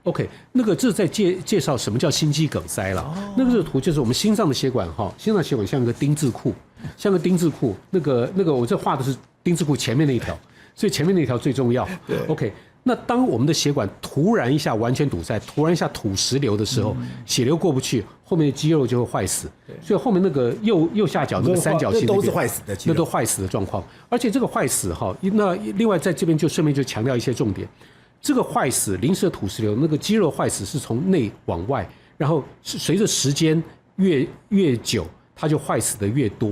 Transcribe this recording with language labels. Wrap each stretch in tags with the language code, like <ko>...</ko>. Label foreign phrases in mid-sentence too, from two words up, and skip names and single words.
<zh>OK， 那個這是在介紹什麼叫心肌梗塞了。那個圖就是我們心臟的血管哈，心臟血管像一個丁字褲，像個丁字褲。那個我这畫的是丁字褲前面那一條，所以前面那條最重要。OK。那當我們的血管突然一下完全堵塞，突然一下土石流的時候，血流過不去，後面的肌肉就會壞死。所以後面那個右下角那個三角形都是壞死的，那都壞死的狀況。而且這個壞死哈，那另外在這邊就順便就強調一些重點。這個壞死臨時的土石流，那個肌肉壞死是從內往外，然後隨着時間越久，它就壞死的越多。</zh>